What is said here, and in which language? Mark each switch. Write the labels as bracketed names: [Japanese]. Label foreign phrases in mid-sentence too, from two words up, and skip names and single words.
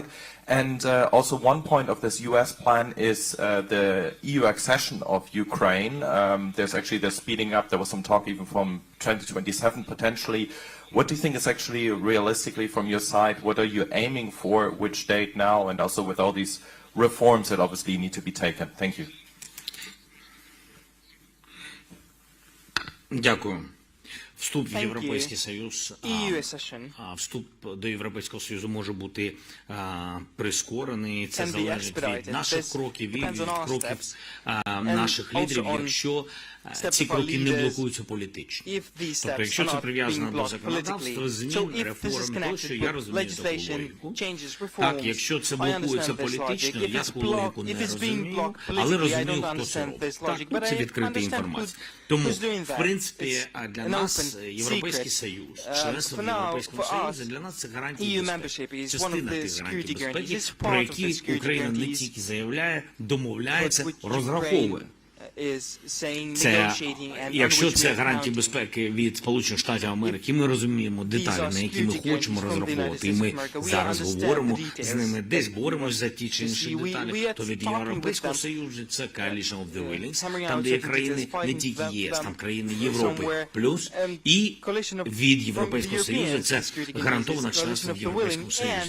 [English] And also one point of this US plan is the EU accession of Ukraine. There's actually the speeding up. There was some talk even from 2027 potentially. What do you think is actually realistically from your side? What are you aiming for? Which date now? And also with all these reforms that obviously need to be taken. Thank you. [Ukrainian] Дякую. Вступ в [English] Thank [Ukrainian] Європейський [English] you. [Ukrainian] Союз, [English] EU accession [Ukrainian] вступ до Європейського Союзу може бути прискорений. Це [English] can be [Ukrainian] залежить від [English] expedited. [Ukrainian] наших [English] This [Ukrainian] кроків і [English] depends [Ukrainian] від [English] on our [Ukrainian] кроків [English] steps, [Ukrainian] наших [English] and [Ukrainian] лідерів, [English] also on [Ukrainian] якщо [English] steps [Ukrainian] ці [English] of our [Ukrainian] кроки не [English] leaders, [Ukrainian] блокуються політично. [English] if these [Ukrainian] Тобто, [English] steps [Ukrainian] якщо [English] are [Ukrainian] це [English] not [Ukrainian] прив'язано [English] being [Ukrainian] до [English] blocked [Ukrainian] законодавства, [English] politically. So [Ukrainian] змін, [English] if this is [Ukrainian] реформ, тощо, [English] connected [Ukrainian] я [English] with [Ukrainian] розумію таку [English] legislation, [Ukrainian] логіку. [English] changes, [Ukrainian] Так, [English] reforms, [Ukrainian] якщо це [English] I [Ukrainian] блокується [English] understand this logic. [Ukrainian] політично, [English] If [Ukrainian] я [English] it's [Ukrainian] таку логіку [English] blocked, [Ukrainian] не [English] if it's being [Ukrainian] розумію, [English] blocked [Ukrainian] але [English] politically, I [Ukrainian] розумію, [English] don't [Ukrainian] хто це [English] understand [Ukrainian] робить. [English] this [Ukrainian] Так, [English] logic, [Ukrainian] ну, [English] but [Ukrainian] це [English] I [Ukrainian] відкрита [English] understand [Ukrainian] інформація. [English] who's [Ukrainian] Тому, [English] doing [Ukrainian] в [English] that. [Ukrainian] принципі, [English] It's [Ukrainian] для [English] an [Ukrainian] нас [English] open [Ukrainian] Європейський [English] secret. [Ukrainian] Союз, членство в [English] For now, [Ukrainian] Європейському [English] for [Ukrainian] Союзі, [English] us, [Ukrainian] для нас це гарантії [English] EU [Ukrainian] безпеки. [English] membership is one of [Ukrainian] Частина [English] the [Ukrainian] тих гарантій [English] security guarantees. [Ukrainian] безпеки, [English] It's [Ukrainian] про [English] part of the [Ukrainian] які [English] security [Ukrainian] Україна не [English] guarantees, [Ukrainian] тільки заявляє, домовляється, [English] which [Ukrainian] розраховує. [English] is saying, [Ukrainian] Це, [English] negotiating, and on [Ukrainian] якщо [English] which we [Ukrainian] це [English] are [Ukrainian] гарантії [English] counting. [Ukrainian] безпеки від Сполучених Штатів Америки, ми розуміємо деталі, на які ми хочемо розраховувати, і ми зараз говоримо з ними, десь боремось за ті чи інші деталі, то від Європейського Союзу це Coalition of the Willing, там де є країни не тільки ЄС, там країни Європи плюс, і від Європейського Союзу це гарантоване членство в Європейському Союзі.